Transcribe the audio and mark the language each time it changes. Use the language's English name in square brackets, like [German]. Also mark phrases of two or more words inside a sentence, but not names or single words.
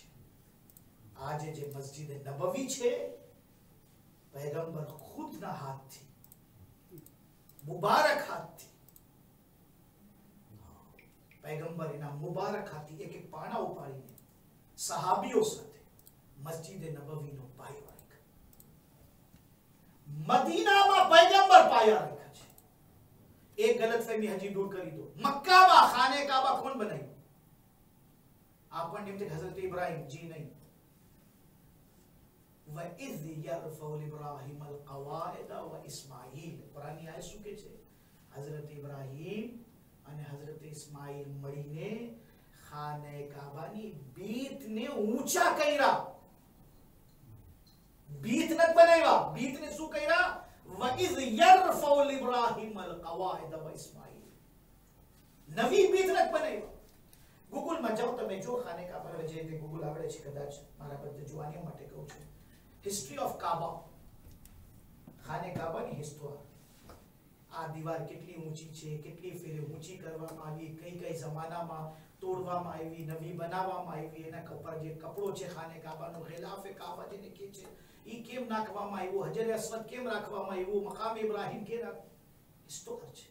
[Gujarati] આજે જે મસ્જિદ નબવી છે, પૈગંબર ખુદના હાથથી, મુબારક હાથથી, પૈગંબર એના મુબારક હાથથી એક એક પાણા ઉપાડીને સહાબીઓ સાથે મસ્જિદ નબવીનો પાયો રાખ્યો। મદીનામાં પૈગંબર પાયા રાખ્યા છે। એક ગલતફહમી હજી દૂર કરી દો, મક્કામાં ખાને કાબા કોણ બનાવ્યું? આપણને એમ છે હઝરત ઇબ્રાહીમ, જી નહીં। [Arabic] وَإِذْ يَرْفَعُ إِبْرَاهِيمُ الْقَوَاعِدَ وَإِسْمَاعِيلُ। [Gujarati] કુરાનની આયત શું કહે છે? હઝરત ઇબ્રાહીમ અને હઝરત ઇસ્માઈલ મળીને ખાને કાબાની ભીતને ઊંચા કર્યા। ભીત ન બનાવ્યા, ભીતને શું કર્યા? [Arabic] وَإِذْ يَرْفَعُ إِبْرَاهِيمُ الْقَوَاعِدَ وَإِسْمَاعِيلُ। [Gujarati] નવી ભીત ન બનાવ્યા। ગૂગલમાં જાઓ તમે, જો ખાને કાબા, જે રીતે ગૂગલ આવડે છે કદાચ મારા બધે જોવાની માટે કહું છું, [English] History of Kaaba, [Gujarati] खाने काबाની હિસ્ટોરી, આ દીવાર કેટલી ઊંચી છે, કેટલી ફેરે ઊંચી કરવામાં આવી, કઈ કઈ જમાનામાં તોડવામાં આવી, નવી બનાવવામાં આવી, એના ઉપર જે કપડો છે ખાને કાબાનો, ખિલાફે કાબા જેને કહે છે, ઈ કેમ નાખવામાં આવ્યો, હજરે અસ્વદ કેમ રાખવામાં આવ્યું, મકામ ઇબ્રાહીમ કે સ્તોત્ર છે.